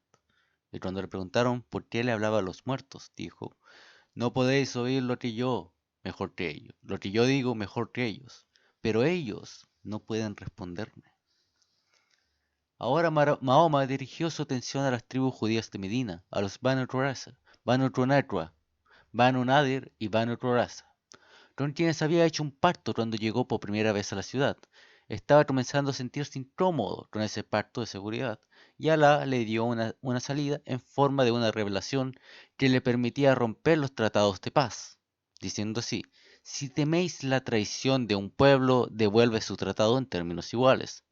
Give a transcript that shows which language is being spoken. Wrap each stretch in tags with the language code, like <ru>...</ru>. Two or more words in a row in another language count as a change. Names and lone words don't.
<es>Y cuando le preguntaron por qué le hablaba a los muertos, dijo: no podéis oír lo que yo, mejor que ellos, lo que yo digo mejor que ellos, pero ellos no pueden responderme. Ahora Mahoma dirigió su atención a las tribus judías de Medina, a los Banu Qurayza, Banu Qunayza, Banu Nadir y Banu Qurayza, con quienes había hecho un pacto cuando llegó por primera vez a la ciudad. Estaba comenzando a sentirse incómodo con ese pacto de seguridad, y Alá le dio una salida en forma de una revelación que le permitía romper los tratados de paz, diciendo así: si teméis la traición de un pueblo, devuelve su tratado en términos iguales.</es>